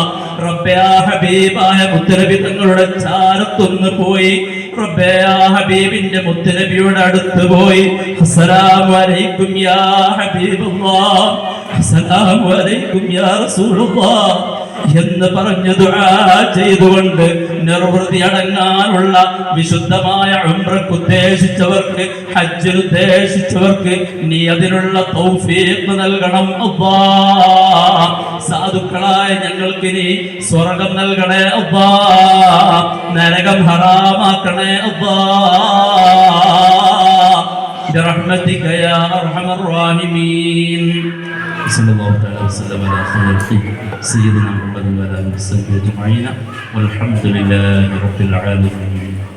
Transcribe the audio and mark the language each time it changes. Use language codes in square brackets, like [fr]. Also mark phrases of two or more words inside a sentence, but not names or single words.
[ml] റബ്ബേ ആ ഹബീബായ മുത്തനബി തങ്ങളുടെ ചാരത്തൊന്ന് പോയി റബ്ബേ ആ ഹബീബിന്റെ മുത്തനബിയുടെ അടുത്ത് പോയി [ar] السلام عليكم يا حبيب الله, السلام عليكم يا رسول الله [ml] എന്ന് പറഞ്ഞു ദുആ ചെയ്തുകൊണ്ട് നിർവൃതി അടങ്ങാനുള്ള വിശുദ്ധമായ ഉംറയ്ക്ക് ഉദ്ദേശിച്ചവർക്ക്, ഹജ്ജിന് ഉദ്ദേശിച്ചവർക്ക് നീ അതിനുള്ള തൗഫീഖ് നൽകണം അല്ലാഹ്. സാധുക്കളായ ഞങ്ങൾക്ക് നീ സ്വർഗം നൽകണേ അല്ലാഹ്, നരകം ഹറാമാക്കണേ അല്ലാഹ്. [ar] برحمتك يا أرحم الراحمين. صلى الله تعالى وسلم على خير سيدنا محمد وعلى اله وصحبه اجمعين والحمد لله رب العالمين.